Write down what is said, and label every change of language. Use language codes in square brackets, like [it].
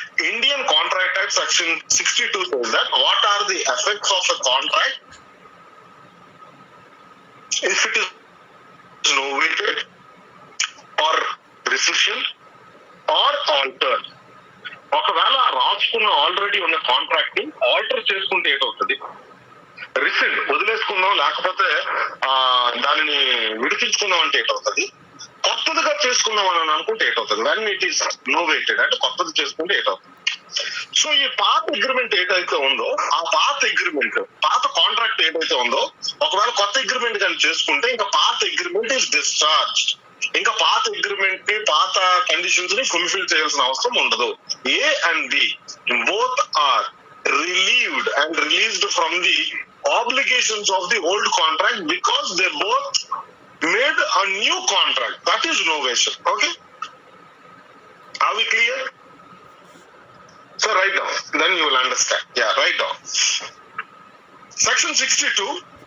[en] Indian Contract Act Section 62 says that what are the effects of a contract if it is novated or rescission or altered. [te] ఒకవేళ రాసుకున్న already ఉన్న contract ని alter చేసుకుంటే ఏటవుతుంది? రిసిడ్ వదిలేసుకుందాం, లేకపోతే దానిని విడిపించుకుందాం అంటే ఏటవుతుంది? కొత్తదిగా చేసుకుందాం అని అనుకుంటే ఏటవుతుంది? [en] when it is novated [te] అంటే కొత్తది చేసుకుంటే ఏటవుతుంది? సో ఈ పాత అగ్రిమెంట్ ఏదైతే ఉందో ఆ పాత అగ్రిమెంట్, పాత కాంట్రాక్ట్ ఏదైతే ఉందో ఒకవేళ కొత్త అగ్రిమెంట్ కానీ చేసుకుంటే ఇంకా పాత అగ్రిమెంట్ ఇస్ డిశ్చార్జ్. ఇంకా పాత అగ్రిమెంట్ ని, పాత కండిషన్స్ ని ఫుల్ఫిల్ చేయాల్సిన అవసరం ఉండదు. [en] A and B both are relieved and released from the obligations of the old contract because they both made a new contract. That is novation. Okay? Are we clear? So write down. Then you will understand. Yeah, write down. Section 62.